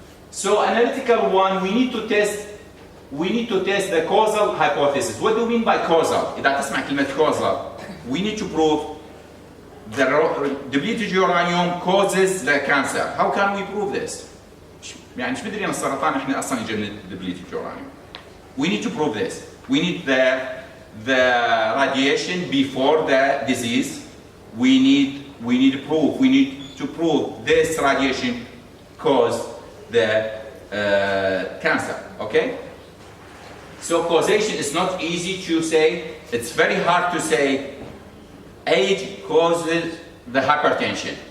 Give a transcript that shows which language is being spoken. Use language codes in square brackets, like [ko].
[en] So analytical one, we need to test the causal hypothesis. What do we mean by causal? [ar] إذا تسمع كلمة [en] causal, we need to prove the depleted uranium causes the cancer. How can we prove this? [ar] يعني مش بدري أن السرطان إحنا أصلاً يجي من depleted uranium. [en] We need to prove this. We need the radiation before the disease. We need proof. We need to prove this radiation caused the cancer. Okay? So causation is not easy to say. It's very hard to say age causes the hypertension.